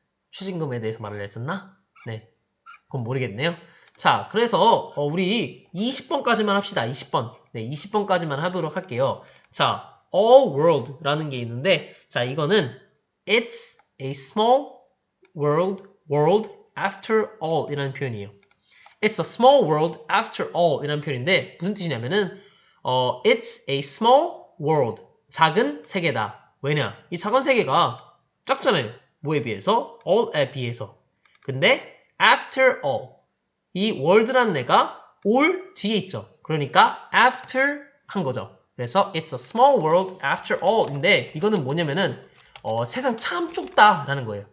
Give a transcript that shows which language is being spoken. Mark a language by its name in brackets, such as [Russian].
[Korean] 최저임금에 대해서 말을 했었나? 네, 그건 모르겠네요. 자, 그래서 우리 20번까지만 합시다. 20번. 네, 20번까지만 하도록 할게요. 자, all world라는 게 있는데 자, 이거는 [English] it's a small world after all [Korean] 이라는 표현이에요. [English] It's a small world after all [Korean] 이라는 표현인데 무슨 뜻이냐면은 [English] it's a small world [Korean] 작은 세계다. 왜냐? 이 작은 세계가 작잖아요. 뭐에 비해서? all에 비해서. 근데 after all 이 world라는 애가 all 뒤에 있죠. 그러니까 after 한 거죠. 그래서 [English] it's a small world after all [Korean] 인데 이거는 뭐냐면은 세상 참 좁다라는 거예요.